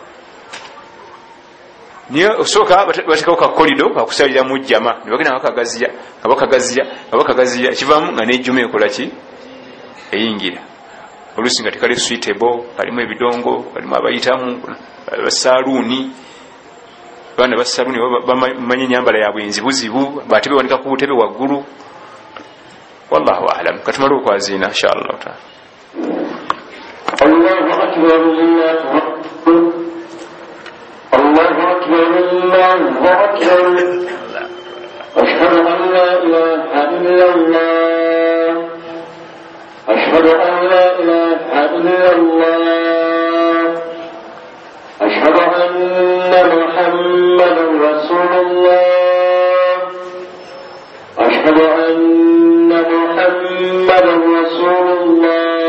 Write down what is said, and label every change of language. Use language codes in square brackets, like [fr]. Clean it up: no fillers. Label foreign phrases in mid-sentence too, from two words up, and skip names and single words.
[lg] niye osooka bateekawo kakolido kakusalira mu jjama nebagenda bakagaziya ekivaamu nga nejjuma ekola ki eyingira oluusi nga tekali suitable kalimu ebidongo kalimu abayitamu basaluuni baana basaluuni bamanyi enyambala yabwe enzibuzibu bate bewanika ku butebe waggulu [ar] والله أعلم [lg] katumale okwaziina [ar] إن شاء الله تعالى الله أكبر الله أكبر الله أكبر أشهد أن لا إله إلا الله أشهد أن لا إله إلا الله أشهد أن محمدا رسول الله أشهد أن محمدا رسول الله